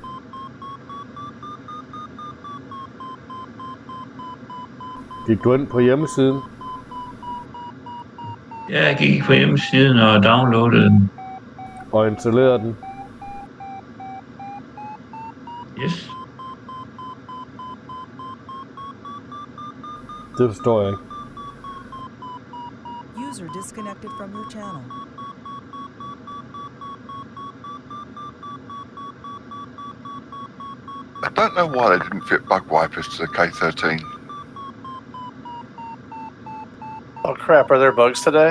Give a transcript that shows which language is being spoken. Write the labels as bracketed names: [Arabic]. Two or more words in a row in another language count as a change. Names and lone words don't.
[Danish] Gik du ind på hjemmesiden? Ja, jeg gik på hjemmesiden og downloadede den. Og installerede den? [English] Yes. [Danish] Det forstår jeg ikke. [English] User disconnected from your channel. I don't know why they didn't fit bug wipers to the K13. Oh crap, are there bugs today?